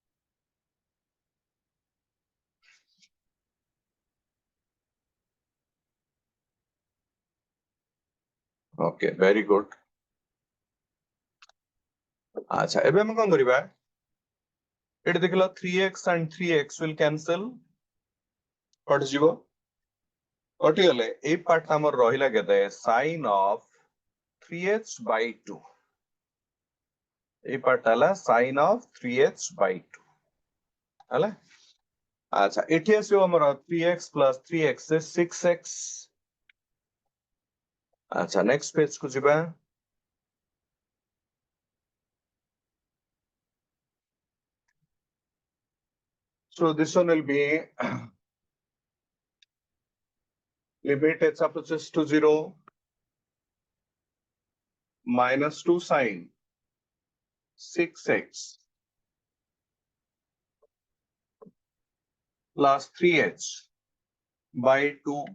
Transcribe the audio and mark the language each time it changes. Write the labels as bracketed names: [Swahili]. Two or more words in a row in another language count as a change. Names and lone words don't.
[English] okay very good [Odia] ଅଚ୍ଛା ଏବେ ଆମେ କଣ କରିବା ଏଠି ଦେଖିଲା [English] 3x and 3x will cancel [Odia] କଟ ଯିବ କଟି ଗଲେ ଏ ପାର୍ଟ ଆମର ରହିଲା କେତେ [English] sin of 3h by 2 [Odia] ଏ ପାର୍ଟ ହେଲା [English] sin of 3h by 2 [Odia] ହେଲା ଅଚ୍ଛା ଏଠି ଆସିବ ଆମର [English] 3x plus 3x is 6x अच्छा next page [Odia] କୁ ଯିବା [English] so this one will be limit h approaches to 0 minus 2 sin 6x plus 3h by 2